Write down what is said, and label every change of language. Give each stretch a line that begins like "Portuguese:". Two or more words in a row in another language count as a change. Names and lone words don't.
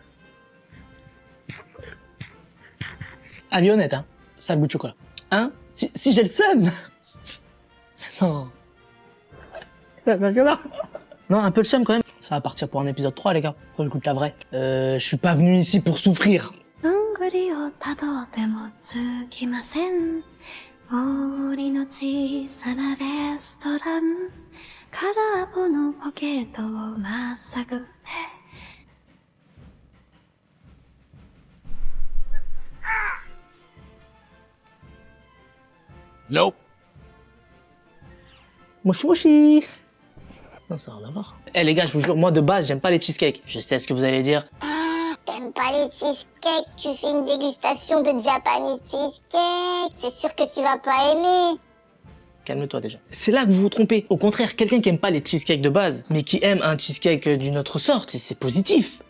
French: Avionnette, hein. Ça a le goût de chocolat. Hein? Si j'ai le seum. Non. Non, un peu le seum quand même. Ça va partir pour un épisode 3, les gars. Faut que je goûte la vraie. Je suis pas venu ici pour souffrir.
Japanese: どんぐりをたどってもつきません森の小さなレストラン空っぽのポケットをまっさぐって
French: Nope.
Japanese: もしもし.
French: Non, ça n'a rien à voir. Eh les gars, je vous jure, moi de base, j'aime pas les cheesecakes. Je sais ce que vous allez dire. Ah, t'aimes pas les cheesecakes? Tu fais une dégustation de
English: Japanese cheesecake.
French: C'est sûr que tu vas pas aimer. Calme-toi déjà. C'est là que vous vous trompez. Au contraire, quelqu'un qui aime pas les cheesecakes de base, mais qui aime un cheesecake d'une autre sorte, c'est positif.